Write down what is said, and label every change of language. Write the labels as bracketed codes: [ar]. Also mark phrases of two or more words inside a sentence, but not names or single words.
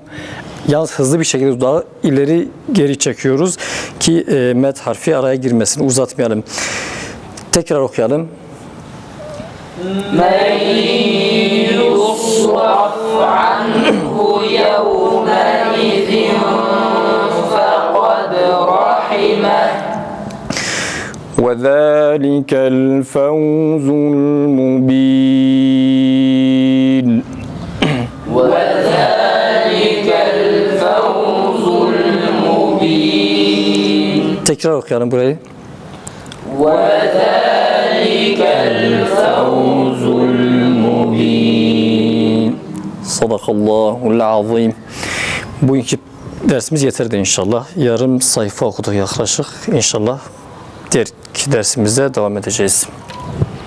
[tr] Yalnız hızlı bir şekilde dudağı ileri geri çekiyoruz ki met harfi araya girmesini uzatmayalım. Tekrar okuyalım. [ar] من يصرف عنه يومئذ فقد رحمه. وَذَٰلِكَ الْفَوْزُ الْمُبِينَ. [tr] Tekrar okuyalım burayı. [ar] وَذَٰلِكَ الْفَوْزُ الْمُبِينَ. صدق الله العظيم. [tr] Bugünkü dersimiz yeterdi inşallah. Yarım sayfa okuduk yaklaşık. İnşallah diğer dersimizde devam edeceğiz.